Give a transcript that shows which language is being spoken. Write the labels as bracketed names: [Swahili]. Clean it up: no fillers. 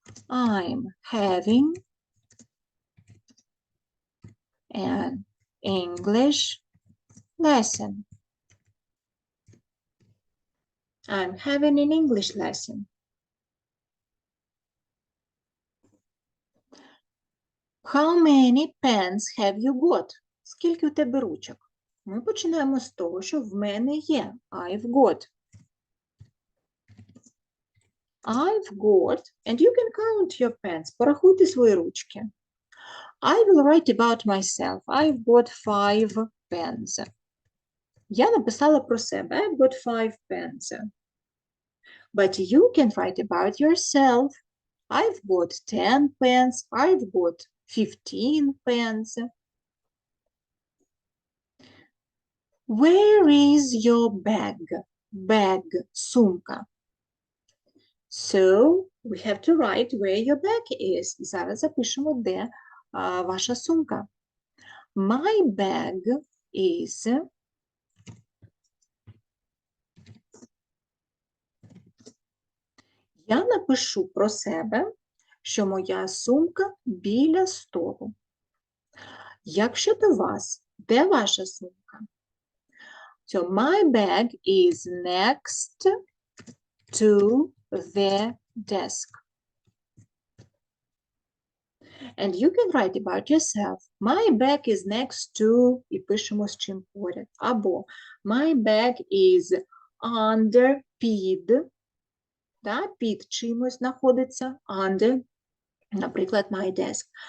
[English] I'm having an English lesson. I'm having an English lesson. How many pens have you got? [Ukrainian] Скільки у тебе ручок? Ми починаємо з того, що в мене є. [English] I've got. I've got, and you can count your pens. [Ukrainian] Порахуйте свої ручки. [English] I will write about myself. I've got 5 pens. [Ukrainian] Я написала про себе. [English] I've got 5 pens. But you can write about yourself. I've got 10 pens. I've got 15 pens. Where is your bag? Bag, сумка. So, we have to write where your bag is. [Ukrainian] Зараз запишемо, де ваша сумка. [English] My bag is... [Ukrainian] Я напишу про себе, що моя сумка біля столу. Як щодо вас, де ваша сумка? [English] So, my bag is next to the desk. And you can write about yourself. My bag is next to, [Ukrainian] і пишемо з чим поряд. Або [English] my bag is under, [Ukrainian] під, да, під чимось знаходиться, under, наприклад, my desk.